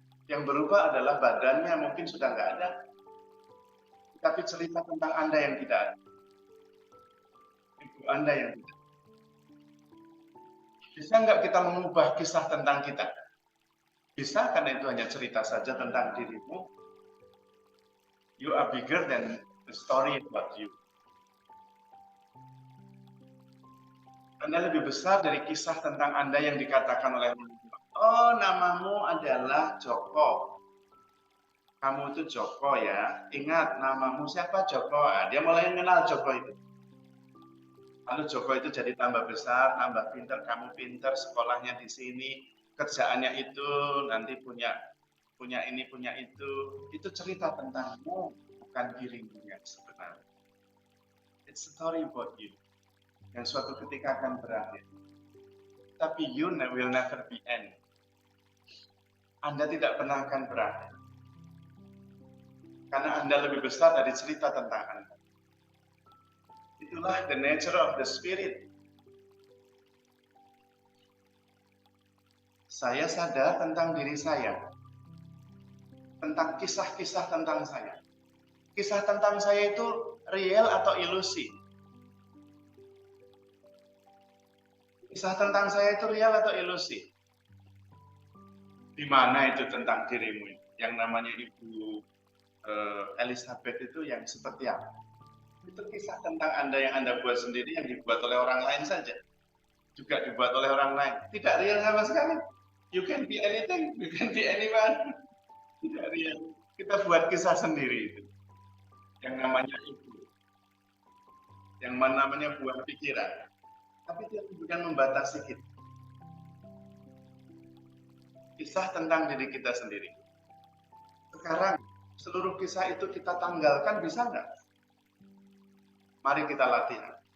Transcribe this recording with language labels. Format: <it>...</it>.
<id>Yang berubah adalah badannya mungkin sudah nggak ada. Tapi cerita tentang Anda yang tidak ada. Itu Anda yang tidak. Bisa nggak kita mengubah kisah tentang kita? Bisa, karena itu hanya cerita saja tentang dirimu.</id> <en>You are bigger than the story about you.</en> <id>Anda lebih besar dari kisah tentang Anda yang dikatakan oleh orang tua. Oh, namamu adalah Joko. Kamu itu Joko ya. Ingat, namamu siapa? Joko. Nah, dia mulai mengenal Joko itu. Lalu Joko itu jadi tambah besar, tambah pinter. Kamu pinter, sekolahnya di sini, kerjaannya itu, nanti punya ini, punya itu. Itu cerita tentangmu, bukan dirimu yang sebenarnya.</id> <en>It's a story about you.</en> <id>Yang suatu ketika akan berakhir. Tapi</id> <en>you will never be end.</en> <id>Anda tidak pernah akan berakhir. Karena Anda lebih besar dari cerita tentang Anda. Itulah</id> <en>the nature of the spirit.</en> <id>Saya sadar tentang diri saya. Tentang kisah-kisah tentang saya. Kisah tentang saya itu real atau ilusi? Kisah tentang saya itu real atau ilusi? Di mana itu tentang dirimu? Yang namanya Ibu Elizabeth itu yang seperti apa? Itu kisah tentang Anda yang Anda buat sendiri, yang dibuat oleh orang lain saja. Juga dibuat oleh orang lain. Tidak real sama sekali.</id> <en>You can be anything, you can be anyone.</en> <id>Tidak real. Kita buat kisah sendiri itu. Yang namanya ibu. Yang namanya buah pikiran. Tapi itu bukan membatasi kita. Kisah tentang diri kita sendiri. Sekarang, seluruh kisah itu kita tanggalkan, bisa nggak? Mari kita latihan.</id>